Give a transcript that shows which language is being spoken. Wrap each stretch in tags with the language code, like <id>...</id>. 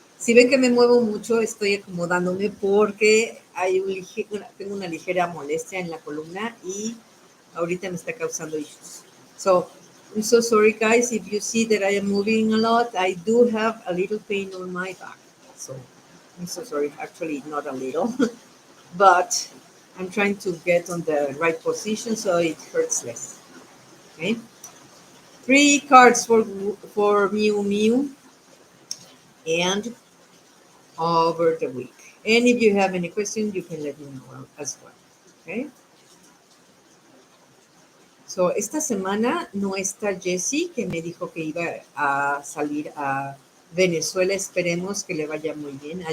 <es>Si ven que me muevo mucho, estoy acomodándome porque tengo una ligera molestia en la columna y ahorita me está causando issues.</es> <en>So, I'm so sorry, guys, if you see that I am moving a lot. I do have a little pain on my back. So, I'm so sorry. Actually, not a little, but I'm trying to get on the right position so it hurts less. Okay. 3 cards for Miu Miu and over the week. And if you have any questions, you can let me know as well. Okay.</en> <es>So, esta semana no está Jessie, que me dijo que iba a salir a Venezuela. Esperemos que le vaya muy bien.</es>